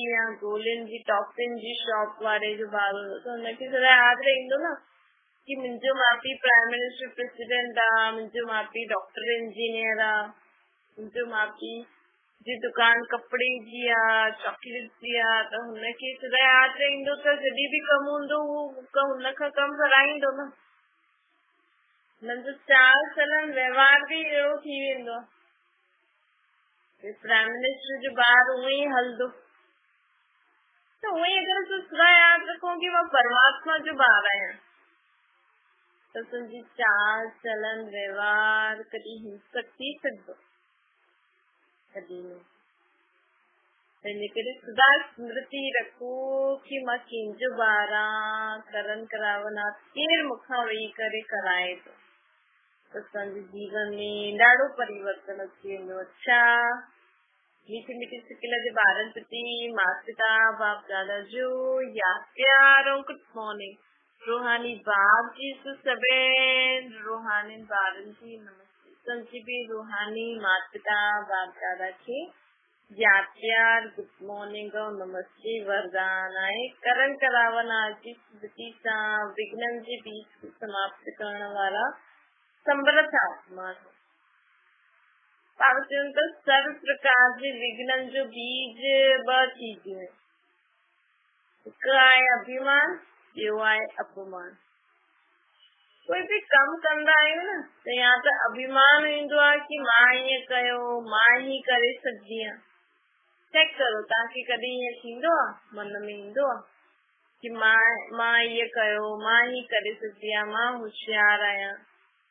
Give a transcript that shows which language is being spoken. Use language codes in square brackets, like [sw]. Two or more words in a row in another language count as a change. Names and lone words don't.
[sd] या गोलियुनि जी टॉपिन जी शॉप वारे जो ॿार हूंदो, त हुनखे सदा यादि रहंदो न कि मुंहिंजो माउ पीउ [en] prime minister president [sd] आहे, मुंहिंजो माउ पीउ [en] doctor engineer [sd] आहे, मुंहिंजो माउ पीउ जी दुकान कपिड़े जी आहे, चॉकलेट जी आहे, त हुनखे सदा यादि रहंदो त जॾहिं बि कमु हूंदो उहो हुन खां कमु कराईंदो न। हुननि जो चाल चलन व्यवहार बि अहिड़ो थी वेंदो आहे, [en] prime minister [sd] जो ॿार उहो ई हलंदो। त उहो ई अगरि असां सदा यादि रखूं कि मां परमात्मा जो ॿार आहियां त तुंहिंजी चाल चलन व्यवहार कॾहिं हिंसक थी सघंदो, कॾहिं न। हिन करे सदा स्मृति रखो कि मां कंहिंजो ॿार आहियां, करन करावन आहे, केरु मूंखां वेही करे कराए थो, त असांजे जीवन में ॾाढो परिवर्तन अची वेंदो। अच्छा मीठी मीठी सिकिल जे ॿारनि प्रति माता पिता बाप दादा जो यादि प्यार ऐं [en] good morning. [sd] रूहानी बाप जी सभिनि रूहानी ॿारनि जी नमस्ते। तुंहिंजी बि रूहानी माता पिता बाप दादा खे यादि प्यार [en] good morning [sd] ऐं नमस्ते वरदान आहे। करण करावन जी स्मृति सां विघ्ननि जे बीज खे समाप्त करण वारा समर्थ आत्मा। सर्व प्रकार जे विघ्ननि जो बीज ॿ चीजूं आहिनि, हिकु आहे अभिमान, ॿियो आहे अपमान। कोई बि कमु कंदा आहियूं न त या त अभिमान ईंदो आहे कि मां ईअं कयो, मां ही करे सघंदी आहियां। चेक करो तव्हांखे कॾहिं ईअं थींदो आहे, मन में ईंदो आहे कि मां ईअं कयो, मां ही करे सघंदी आहियां, मां होशियार आहियां।